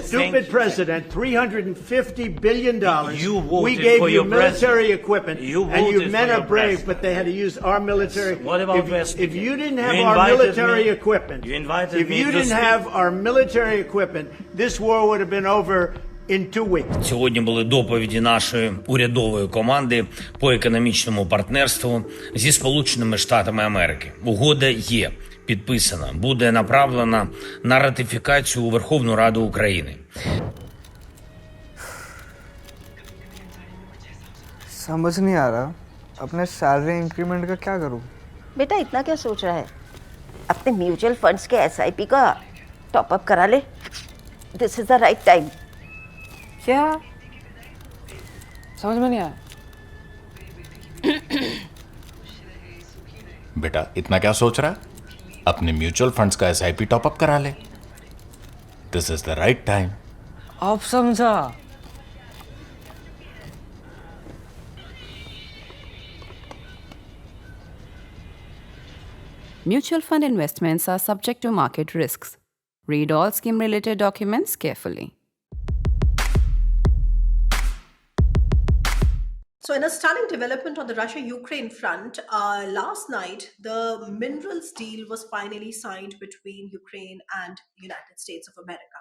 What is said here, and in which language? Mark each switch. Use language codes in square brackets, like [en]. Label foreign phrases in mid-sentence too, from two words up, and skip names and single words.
[en] stupid president, $350 billion. You voted we gave for you your military president. equipment, You and you voted men for are your brave, president. but they had to use our military. What about West? If you didn't have You our invited military me. equipment, You invited if me you to didn't speak. have our military equipment, this war would have been over in 2 weeks. [uk] Сьогодні були доповіді нашої урядової команди по економічному партнерству зі Сполученими Штатами Америки. Угода є підписана, буде направлена на ратифікацію у Верховну Раду України. [hi] समझ नहीं आ रहा अपने [en] salary increment [hi] का क्या करूं? बेटा इतना क्या सोच रहा है? अपने [en] mutual funds [hi] के एसआईपी का टॉपअप करा ले. [en] This is the right time. [hi] क्या? समझ में नहीं आया. बेटा इतना क्या सोच रहा है? अपने [en] mutual funds [hi] का एसआईपी टॉपअप करा ले. [en] This is the right time. [hi] अब समझा. [en] Mutual fund investments are subject to market risks. Read all scheme-related documents carefully. So in a stunning development on the Russia-Ukraine front, last night, the minerals deal was finally signed between Ukraine and United States of America.